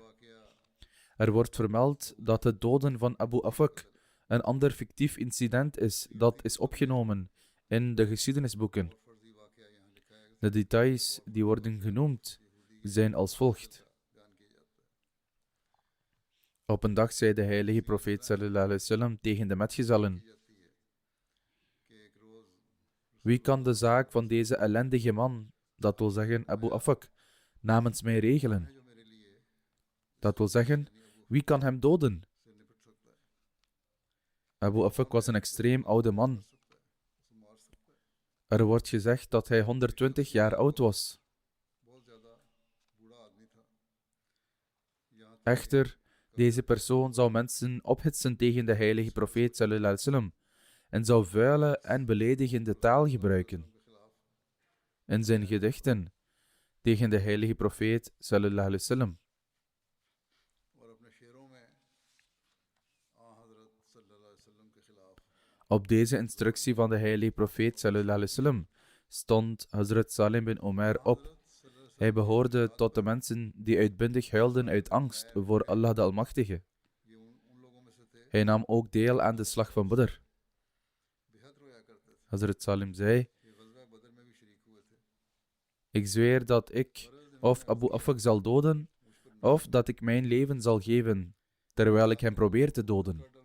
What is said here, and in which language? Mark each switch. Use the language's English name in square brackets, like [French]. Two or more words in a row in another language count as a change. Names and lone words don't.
[Dutch] Er wordt vermeld dat het doden van Abu Afak een ander fictief incident is dat is opgenomen in de geschiedenisboeken. De details die worden genoemd zijn als volgt. Op een dag zei de heilige profeet [Arabic] صلى الله عليه وسلم [Dutch] tegen de metgezellen: wie kan de zaak van deze ellendige man, dat wil zeggen Abu Afak, namens mij regelen? Dat wil zeggen, wie kan hem doden? Abu Afak was een extreem oude man. Er wordt gezegd dat hij 120 jaar oud was. Echter, deze persoon zou mensen ophitsen tegen de heilige profeet [Arabic] صلى الله عليه وسلم [Dutch] en zou vuile en beledigende taal gebruiken. In zijn gedichten tegen de heilige profeet [Arabic] صلى الله عليه وسلم. [Dutch] Op deze instructie van de heilige profeet [Arabic] صلى الله عليه وسلم [Dutch] stond Hazrat Salim bin Omer op. Hij behoorde tot de mensen die uitbundig huilden uit angst voor Allah de Almachtige. Hij nam ook deel aan de slag van Badr. Hazrat Salim zei: ik zweer dat ik of Abu Afak zal doden, of dat ik mijn leven zal geven, terwijl ik hem probeer te doden.